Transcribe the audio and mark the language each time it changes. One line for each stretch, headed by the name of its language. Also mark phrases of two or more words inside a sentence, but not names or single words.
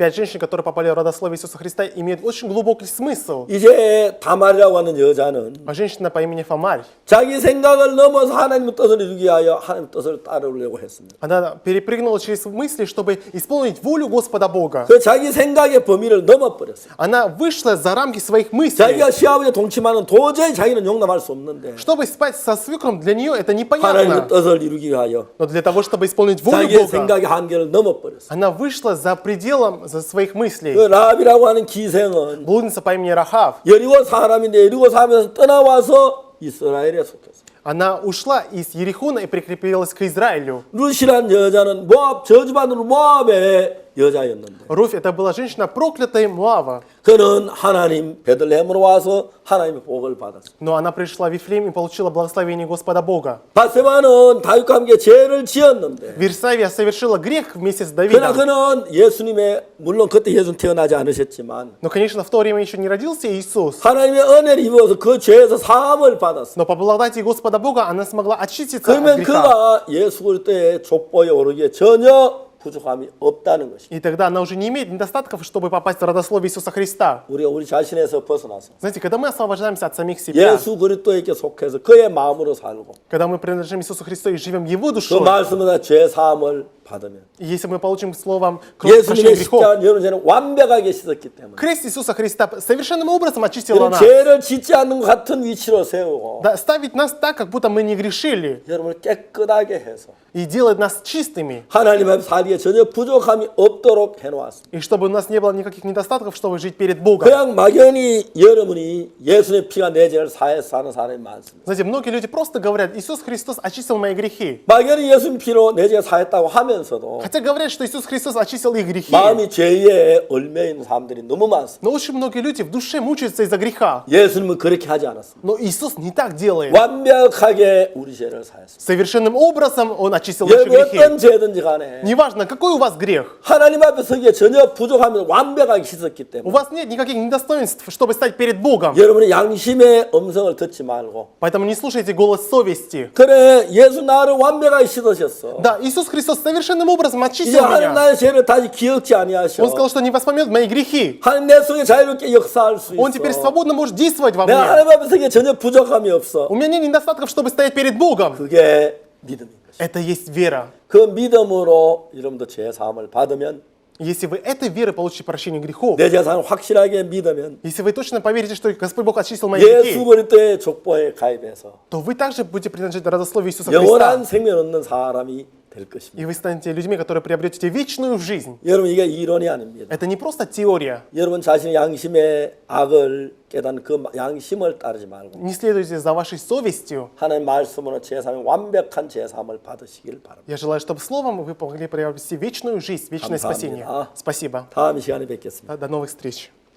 Russian: 5 женщин, которые попали в родословие Иисуса Христа, имеют очень глубокий смысл.
Korean: 이제 다말이라고 하는 여자는
Russian: А женщина по имени Фомарь,
Korean: 자기 생각을 넘어서 하나님의 뜻을 이루기 위하여 하나님의 뜻을 따르려고 했습니다.
Russian: она перепрыгнула через мысли, чтобы исполнить волю Господа Бога.
Korean: 그 자기 생각의 범위를 넘어버렸어요.
Russian: Она вышла за рамки своих мыслей.
Korean: 자기가 시아버지의 동침하는 도저히 자기는 용납할 수 없는데
Russian: Чтобы спать со свекром, для нее это
Korean: 하나님의
Russian: непонятно.
Korean: 뜻을 이루기 위하여
Russian: Но для того, чтобы исполнить волю
Korean: 자기의
Russian: Бога,
Korean: 생각의 한계를 넘어버렸어요.
Russian: она вышла за пределом своих
Korean: 그
Russian: мыслей.
Korean: 라합이라고 하는 기생은
Russian: Блудница по имени Рахав,
Korean: 여리고 사람인데 여리고 사람에서 떠나와서 이스라엘에 속했어요.
Russian: она ушла из Ерихона и прикрепилась к Израилю.
Korean: 루시란 여자는 모압 저주받는 모압에 여자였는데
Russian: Руфь это была женщина проклятая Моава,
Korean: 그는 하나님 베들레헴으로 와서 하나님의 복을 받았어요.
Russian: но она пришла в Вифлеем и получила благословение Господа Бога.
Korean: 바세바는 다윗과 함께 죄를 지었는데
Russian: Версавия совершила грех вместе с
Korean: 그러나
Russian: Давидом.
Korean: 그는 예수님의 물론 그때 예수는 태어나지 않으셨지만
Russian: Но, конечно, в то время еще не родился Иисус.
Korean: 하나님의 은혜를 입어서 그 죄에서 사함을 받았어요.
Russian: Но по благодати Господа Бога она смогла очиститься от
Korean: 그러면
Russian: греха.
Korean: 그가 예수 그리스도의 족보에 오르기에 전혀 부족함이 없다는 것입니다.
Russian: И тогда она уже не имеет недостатков, чтобы попасть в родословие Иисуса Христа.
Korean: 우리가 우리 자신에서 벗어나서
Russian: Знаете, когда мы освобождаемся от самих себя,
Korean: 예수 그리스도에게 속해서 그의 마음으로 살고
Russian: когда мы принадлежим Иисусу Христу и живем Его
Korean: 그
Russian: душой,
Korean: 말씀보다 죄 사함을 받으면
Russian: и если мы получим словом кровь прощения
Korean: 예수님의
Russian: грехов,
Korean: 십자가 여러분 죄는 완벽하게 씻었기 때문에
Russian: крест Иисуса Христа совершенным образом очистил
Korean: 여러분
Russian: нас.
Korean: 죄를 짓지 않는 것 같은 위치로 세우고
Russian: Да, ставить нас так, как будто мы не грешили,
Korean: 여러분을 깨끗하게 해서
Russian: и делать нас чистыми,
Korean: 하나님 앞에 살기에 전혀 부족함이 없도록 해놓았습니다.
Russian: и чтобы у нас не было никаких недостатков, чтобы жить перед Богом.
Korean: 그냥 막연히 여러분이 예수의 피가 내 죄를 사해서 사는 사람이 많습니다.
Russian: Знаете, многие люди просто говорят, Иисус Христос очистил мои грехи.
Korean: 막연히 예수님 피로 내 죄가 사했다고 하면서도
Russian: Хотя говорят, что Иисус Христос очистил их грехи.
Korean: 마음이 죄에 얽매 있는 사람들이 너무 많습니다.
Russian: Но очень многие люди в душе мучаются из-за греха.
Korean: 예수님은 그렇게 하지 않았습니다.
Russian: Но Иисус не так делает.
Korean: 완벽하게 우리 죄를 사했습니다.
Russian: Совершенным образом Он очистил наши
Korean: 여러분
Russian: грехи.
Korean: 어떤 죄든지 간에
Russian: Неважно, какой у вас грех.
Korean: 하나님 앞에 서기에 전혀 부족하면 완벽하게 씻었기
Russian: У
Korean: 때문에
Russian: вас нет никаких недостоинств, чтобы стать перед Богом.
Korean: 여러분의 양심의 음성을 듣지 말고
Russian: Поэтому не слушайте голос совести.
Korean: 그래 예수 나를 완벽하게 씻으셨어.
Russian: Да, Иисус Христос совершенным образом
Korean: 이제
Russian: очистил
Korean: 하나님
Russian: меня.
Korean: 나의 죄를 다시 기억지 아니하셔.
Russian: Он сказал, что не воспомнет мои грехи.
Korean: 하나님 내 속에 자유롭게 역사할 수
Russian: Он теперь
Korean: 있어.
Russian: свободно может действовать во
Korean: 내가
Russian: мне.
Korean: 하나님 앞에 서기에 전혀 부족함이 없어.
Russian: У меня нет недостатков, чтобы стоять перед Богом.
Korean: 그게 믿음인 것이.
Russian: Это есть вера.
Korean: 그 믿음으로 여러분도 죄 사함을 받으면
Russian: Если вы этой верой получите прощение грехов,
Korean: 내 죄사함을 확실하게 믿으면
Russian: если вы точно поверите, что Господь Бог очистил мои
Korean: 예수
Russian: грехи,
Korean: 그리스도의 족보에 가입해서
Russian: то вы также будете принадлежать родословию Иисуса
Korean: 영원한
Russian: Христа.
Korean: 생명 얻는 사람이 될 것입니다.
Russian: И вы станете людьми, которые приобретете вечную жизнь.
Korean: 여러분 이게 이론이 아닙니다.
Russian: Это не просто теория.
Korean: 여러분 자신의 양심의 악을 깨닫는 그 양심을 따르지 말고
Russian: Не следуйте за вашей совестью.
Korean: 하나님 말씀으로 제사함의 완벽한 제사함을 받으시길 바랍니다.
Russian: Я желаю, чтобы словом вы могли приобрести вечную жизнь, вечное
Korean: 감사합니다.
Russian: спасение. Спасибо.
Korean: 다음 시간에 뵙겠습니다.
Russian: До новых встреч.